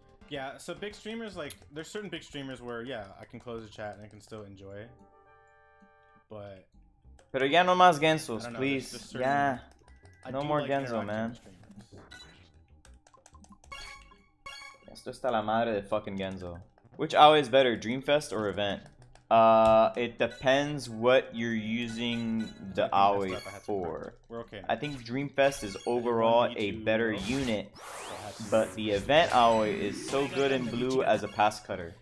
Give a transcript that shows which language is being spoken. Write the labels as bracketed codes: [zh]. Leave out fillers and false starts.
[en] Yeah, so big streamers, like, there's certain big streamers where, yeah, I can close the chat and I can still enjoy it. But... [es] Pero ya no más Genzos, [en] please. Yeah. No more Genzo, man. [es] Esto está la madre de fucking Genzo. [en] Which AOE is better, Dreamfest or Event? It depends what you're using the AOE for. I think Dreamfest is overall a better unit, but the Event AOE is so good in blue as a pass cutter.